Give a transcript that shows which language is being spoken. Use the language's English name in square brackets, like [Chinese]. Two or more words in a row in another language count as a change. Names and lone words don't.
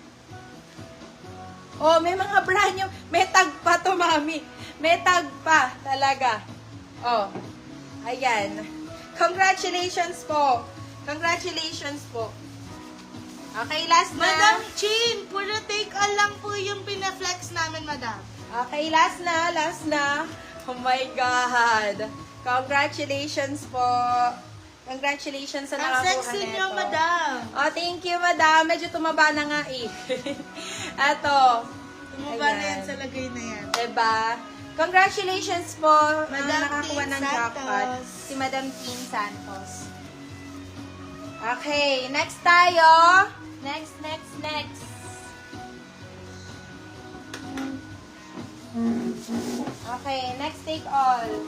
[Filipino] Oh, may mga [English] brand new. [Filipino] May tag pa to, mami. May tag pa, talaga. Oh, ayan. Congratulations po. Congratulations po. Okay, last na. Madam Chin, puro [English] take all [Filipino] lang po yung pinaflex namin, madam. Okay, last na, last na. [English] Oh my God. [Filipino] Congratulations po. Congratulations sa Ang nakakuha sexy nito. niyo, madam. [English] Oh, thank you, madam. [Filipino] Medyo tumaba na nga eh. Eto. Tumaba na Ayan. yan sa lagay na yan. Diba? Congratulations po. Madam Nakakuha Tin ng jackpot. Santos. Si Madam Tin Santos. Okay, next tayo. [English] Next. Okay, next take all.